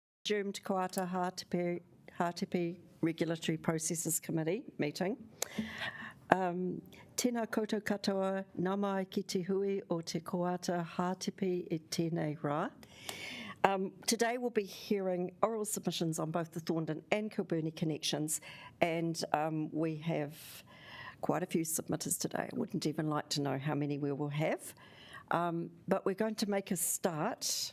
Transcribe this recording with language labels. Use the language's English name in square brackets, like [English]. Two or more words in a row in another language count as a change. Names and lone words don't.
[English] resumed Koata Hātepe Regulatory Processes Committee meeting. [Māori] Tēnā koutou katoa, nā mai ki te hui o te Koata Hātepe e tēnei rā. [English] Today we'll be hearing oral submissions on both the Thorndon and Kilburnie connections, and we have quite a few submitters today. I wouldn't even like to know how many we will have, but we're going to make a start.